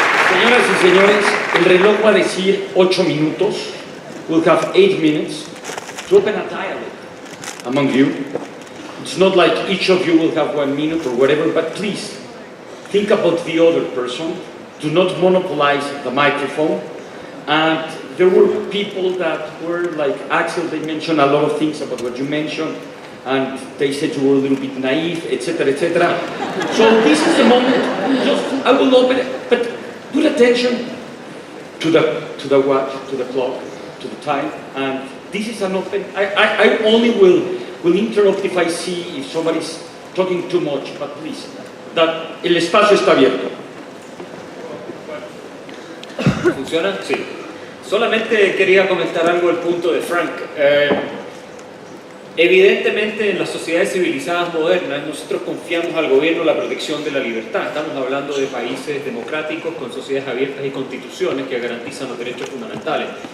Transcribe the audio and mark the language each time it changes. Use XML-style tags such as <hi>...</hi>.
<es>Señoras y señores, el reloj va a decir 8 minutos.</es> <en>We'll have 8 minutes to open a dialogue among you. It's not like each of you will have 1 minute or whatever, but please think about the other person. Do not monopolize the microphone. And there were people that were like Axel, they mentioned a lot of things about what you mentioned, and they said you were a little bit naive, etc., etc. So this is the moment, I will open it, but put attention to the watch, to the clock, to the time, and this is an open, I only will interrupt if I see if somebody's talking too much, but please, that</en> <es>el espacio está abierto. ¿Funciona? Sí. Solamente quería comentar algo del punto de Frank. Evidentemente en las sociedades civilizadas modernas nosotros confiamos al gobierno la protección de la libertad. Estamos hablando de países democráticos con sociedades abiertas y constituciones que garantizan los derechos fundamentales.</es>